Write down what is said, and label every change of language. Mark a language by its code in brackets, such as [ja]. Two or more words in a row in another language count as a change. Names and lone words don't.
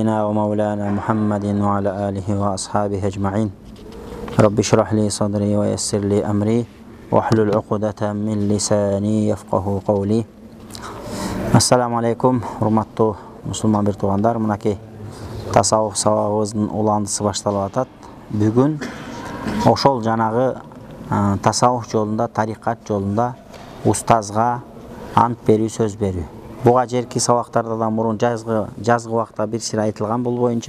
[ar] ومولانا محمد وعلى آله وأصحابه أجمعين. رب اشرح لي صدري ويسر لي أمري واحلل عقدة من لساني يفقه قولي. [ky] Ассаламу алейкум, урматтуу мусулман бир туугандар. Мынакей тасаввуф сабагыбыздын уландысы башталып атат. Бүгүн ошол жанагы тасаввуф жолунда, тарикат жолунда устазга ант берүү, сөз берүү. Буга жерки сабактардан мурун жазгы убакта бир сир айтылган бул боюнча.